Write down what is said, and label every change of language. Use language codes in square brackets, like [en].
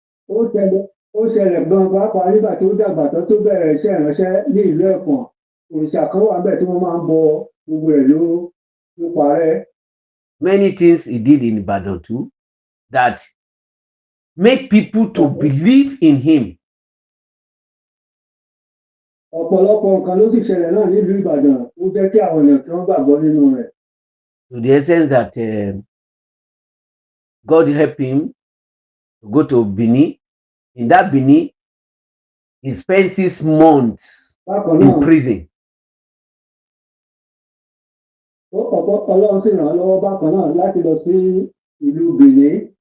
[yo] Ó ṣẹlẹ̀ gan pàápàá nígbà tí ó dàgbà tán tó bẹ̀rẹ̀ iṣẹ́ ìránṣẹ́ ní ìlú Ẹ̀fọ̀n, òrìṣà kan wà níbẹ̀ tí wọ́n máa ń bọ, gbogbo ẹ̀ ló parẹ́. [en] Many things he did in Ibadan too that make people to believe in him. [yo] Ọ̀pọ̀lọpọ̀ nǹkan ló sì ṣẹlẹ̀ náà nílùú Ìbàdàn ó jẹ́ kí àwọn èèyàn kí wọ́n gbàgbọ́ nínú rẹ̀. [en] To the essence that God helped him to go to Benin. In that Benin, he spent 6 months in prison. [yo] Ọlọ́run sì ràn án lọ́wọ́ bákan náà láti lọ sí ìlú Benin.